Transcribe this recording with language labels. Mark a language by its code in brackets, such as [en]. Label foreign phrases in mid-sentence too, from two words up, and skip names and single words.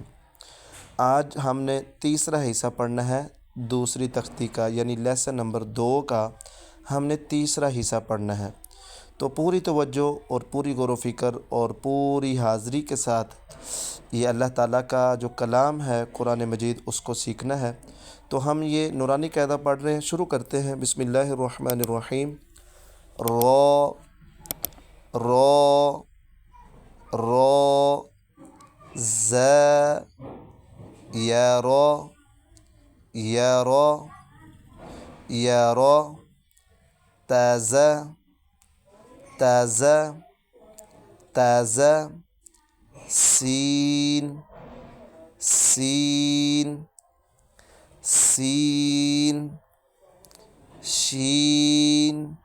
[ur] آج ہم نے تیسرا حصہ پڑھنا ہے دوسری تختی کا، یعنی لیسن نمبر 2 کا ہم نے تیسرا حصہ پڑھنا ہے۔ تو پوری توجہ اور پوری غور و فکر اور پوری حاضری کے ساتھ یہ اللہ تعالیٰ کا جو کلام ہے قرآن مجید اس کو سیکھنا ہے۔ تو ہم یہ نورانی قاعدہ پڑھ رہے ہیں، شروع کرتے ہیں۔ [ar] بسم اللہ الرحمن الرحیم۔ رو رو رو ز یا رو یا رو یا رو تازہ تازہ تازہ سین سین سین شین